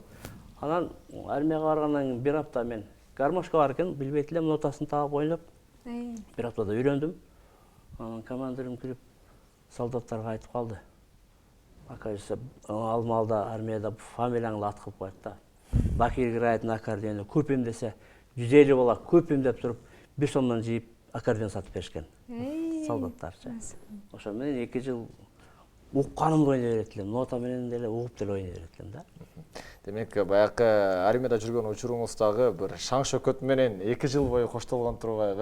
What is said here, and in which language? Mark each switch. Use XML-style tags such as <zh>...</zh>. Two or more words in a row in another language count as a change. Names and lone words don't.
<ky>Анан армияга баргандан кийин бир апта мен гармошка бар экен, билбейт элем, нотасын таап ойноп. Бир аптада үйрөндүм. Анан командирим кирип солдаттарга айтып калды. Оказывается, ал маалда армияда фамилияңды ат кылып коет да.</ky> <ru>Бакир играет на аккордеоне,</ru> <ky>купим десе 150 бала купим деп туруп, 1 сомдон жийип аккордеон сатып беришкен. Солдаттарчы. Ошо менен 2 жыл укканымды ойной берет элем, нота менен деле угуп деле ойной берет элем да. Демек, баягы армияда жүргөн учуруңуздагы бир шаң шөкөт менен 2 жыл бою коштолгон турбайбы,</ky>